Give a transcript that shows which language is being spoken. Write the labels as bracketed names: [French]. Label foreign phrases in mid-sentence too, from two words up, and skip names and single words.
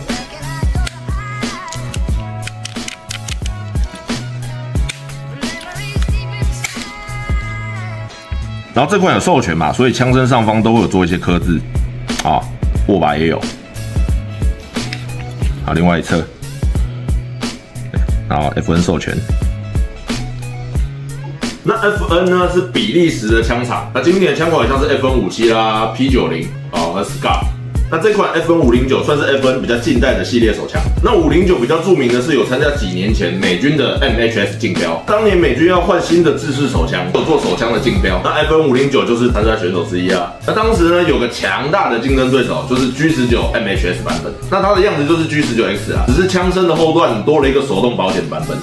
[Chinese] 然后這款有授權嘛，所以槍身上方都會有做一些刻字，握把也有，好，另外一側，然後 FN 授權。那 FN 呢是比利時的槍廠，那經典的槍款像是 FN57啦、P90和 SCAR。那這款 FN509算是 FN 比較近代的系列手槍。那509比較著名的是有參加幾年前美軍的 MHS 競標，當年美軍要換新的制式手槍，有做手槍的競標。那 FN509就是參賽選手之一啊。那當時呢有個強大的競爭對手就是 G19 MHS 版本，那它的樣子就是 G19X 啊，只是槍身的後段多了一個手動保險版本。